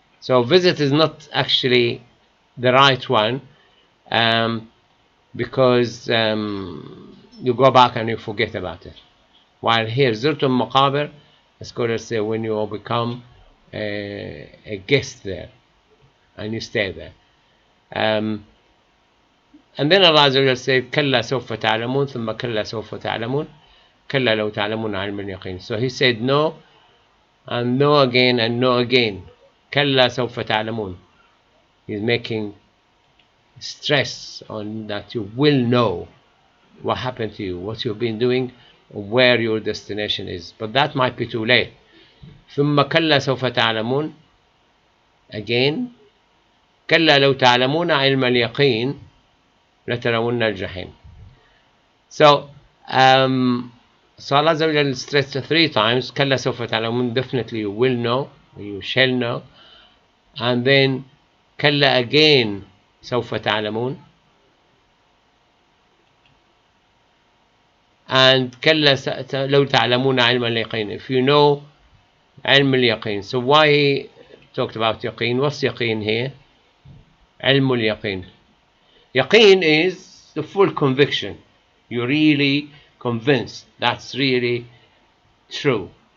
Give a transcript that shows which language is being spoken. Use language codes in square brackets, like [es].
[en] So visit is not actually the right one. because you go back and you forget about it. While here, Zurtum Maqabir, scholars say when you become a guest there and you stay there. And then Allah Azza wa Jalla said, [ar] كَلَّا سَوْفَ تَعْلَمُونَ ثُمَّ كَلَّا سَوْفَ تَعْلَمُونَ كَلَّا لَوْ تَعْلَمُونَ عِلْمَ الْيَقِينِ. [en] So he said no, and no again, and no again. [ar] كَلَّا سَوْفَ تَعْلَمُونَ. [en] He's making stress on that you will know what happened to you, what you've been doing, where your destination is. But that might be too late. [ar] ثُمَّ كَلَّا سَوْفَ تَعْلَمُونَ. [en] Again, [ar] كَلَّا لَوْ تَعْلَمُونَ عِلْمَ الْيَقِينِ لَتَرَوُنَّ الْجَحِيمِ. [en] So, Allah Azza wa Jalla stressed 3 times, [ar] كَلَّا سَوْفَ تَعْلَمُونَ, [en] definitely you will know, you shall know. And then, كَلَّا again, [ar] سَوْفَ تَعْلَمُونَ. And كَلَّا لَوْ تَعْلَمُونَ عِلْمَ الْيَقِينِ. [en] If you know [ar] علم اليقين. [en] So why he talked about yaqeen? What's yaqeen here? [ar] علم اليقين. [en] Yaqeen is the full conviction. You're really convinced that's really true.